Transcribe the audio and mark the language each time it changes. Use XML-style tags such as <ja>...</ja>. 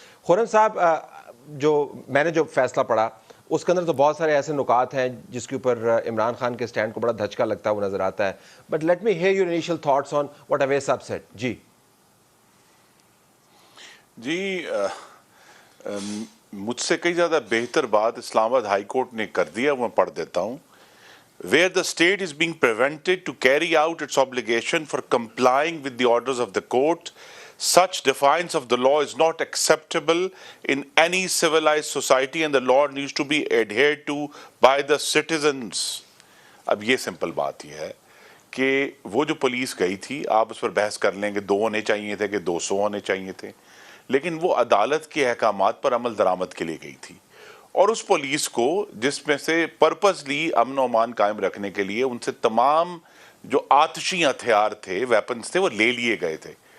<ur>خرم صاحب, جو میں نے جو فیصلہ پڑھا اس کے اندر تو بہت سارے ایسے نکات ہیں جس کے اوپر عمران خان کے سٹینڈ کو بڑا دھچکا لگتا ہوا نظر آتا ہے.</ur> <en>But let me hear your initial thoughts on what Owais صاحب said.</en> <ur>جی مجھ سے کئی زیادہ بہتر بات اسلام آباد ہائی کورٹ نے کر دیا, میں پڑھ دیتا ہوں.</ur> <en>Where the state is being prevented to carry out its obligation for complying with the orders of the court, such defiance of the law is not acceptable in any civilized society and the law needs to be adhered to by the citizens.</en> <ur>اب یہ simple بات یہ ہے کہ وہ جو police گئی تھی, آپ اس پر بحث کر لیں کہ 2 ہونے چاہیے تھے کہ 200 ہونے چاہیے تھے, لیکن وہ عدالت کے احکامات پر عمل درآمد کے لیے گئی تھی. اور اس پولیس کو جس میں سے پرپزلی امن و امان قائم رکھنے کے لیے ان سے تمام جو آتشی ہتھیار تھے, ویپنز تھے, وہ لے لیے گئے تھے.</ur>